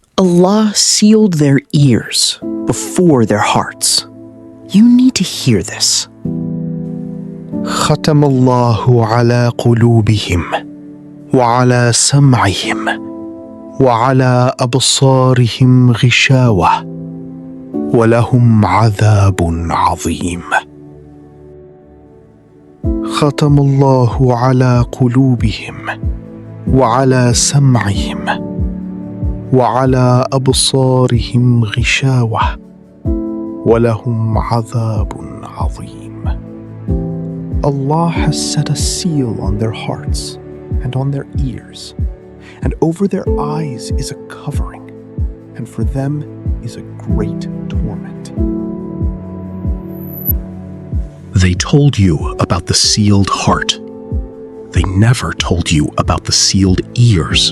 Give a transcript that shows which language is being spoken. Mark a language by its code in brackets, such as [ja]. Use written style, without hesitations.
[en] Allah sealed their ears before their hearts. You need to hear this. [ar] ختم الله على قلوبهم وعلى سمعهم وعلى أبصارهم غشاوة ولهم عذاب عظيم. ختم الله على قلوبهم وعلى سمعهم وعلى أبصارهم غشاوة ولهم عذاب عظيم. [en] Allah has set a seal on their hearts and on their ears, and over their eyes is a covering, and for them is a great torment. They told you about the sealed heart. They never told you about the sealed ears.